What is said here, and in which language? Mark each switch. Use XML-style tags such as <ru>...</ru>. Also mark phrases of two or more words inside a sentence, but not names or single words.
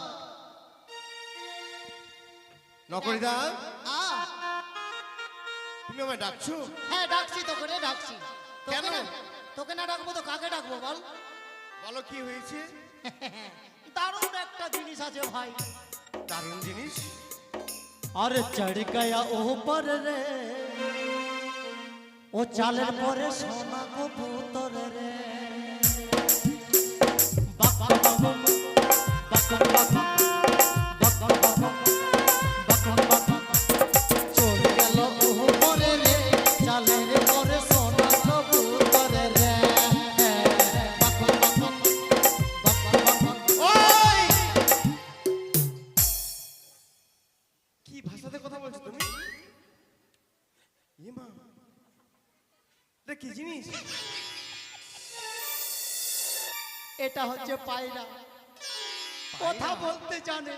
<bn>নকরিদা, তুমি আমায় ডাকছো? হ্যাঁ ডাকছি, তোকে রে ডাকছি। তোকে কেন? না- তোকে না ডাকবো তো কাকে ডাকবো বল? বলো কি হয়েছে? দারুণ একটা জিনিস আছে ভাই। দারুণ জিনিস।</bn> <hi>अरे चढ़ गया ऊपर रे ओ चालर परे सोना कबूतर रे बक बक बक बक बक बक बक चढ़ गया ऊपर रे चालर परे सोना कबूतर रे बक बक बक</hi> <bn>ওই! কি ভাষাতে কথা বলছো তুমি? এ মা, এটা কি জিনিস? এটা হচ্ছে পায়রা, কথা বলতে জানে।</bn>